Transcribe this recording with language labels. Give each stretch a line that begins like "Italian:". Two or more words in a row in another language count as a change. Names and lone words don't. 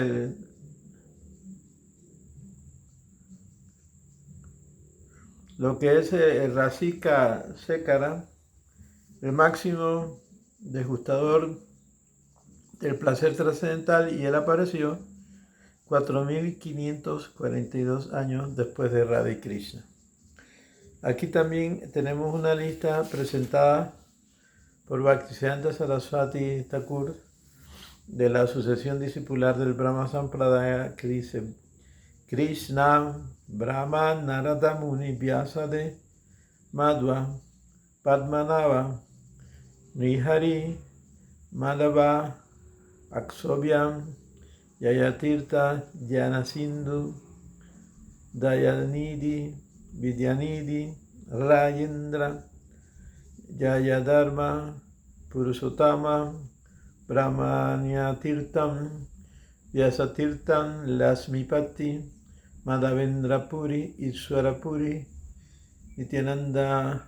Spanish: lo que es el Rasika Sekara, el máximo degustador del placer trascendental, y él apareció 4542 años después de Radha y Krishna. Aquí también tenemos una lista presentada por Bhaktisiddhanta Saraswati Thakur de la Asociación Discipular del Brahma Sampradaya, que dice: Krishna, Brahma, Narada Muni, Vyasade, Madhva, Padmanabha, Nrihari, Madhava, Akshobhyam, Yayatirtha, Jnanasindhu, Dayanidhi, Vidyanidhi, Rajendra, Jayadharma, Purushottama, Brahmanyatirtam, Vyasatirtam, Lasmipati, Madhavendra-puri, Ishwara-puri, Nityananda